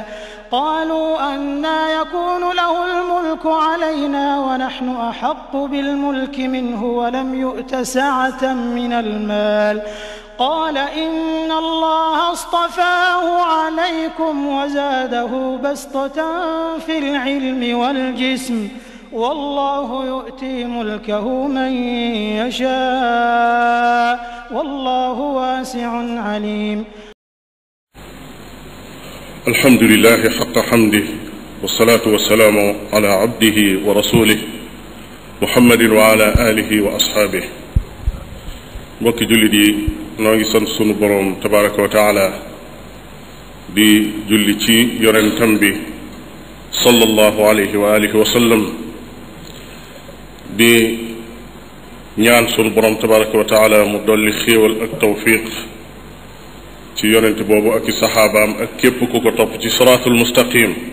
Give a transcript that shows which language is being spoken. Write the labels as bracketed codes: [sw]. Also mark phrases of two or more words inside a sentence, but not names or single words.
[ar] قالوا أنى يكون له الملك علينا ونحن أحق بالملك منه ولم يؤت سعة من المال قال إن الله اصطفاه عليكم وزاده بسطة في العلم والجسم والله يؤتي ملكه من يشاء والله واسع عليم. الحمد لله حق حمده والصلاة والسلام على عبده ورسوله محمد وعلى آله وأصحابه. [wo] mbokki jullit yi noo ngi sant sunu boroom [ar] تبارك وتعالى [wo] di julli ci yonentam bi [ar] صلى الله عليه وعلى آله وسلم [wo] di ñaan sunu boroom [ar] تبارك وتعالى [wo] mu dolli xéewal ak tawfiq ci yonent boobu ak i saxaabaam ak képp ku ko topp ci [ar] الصراط المستقيم.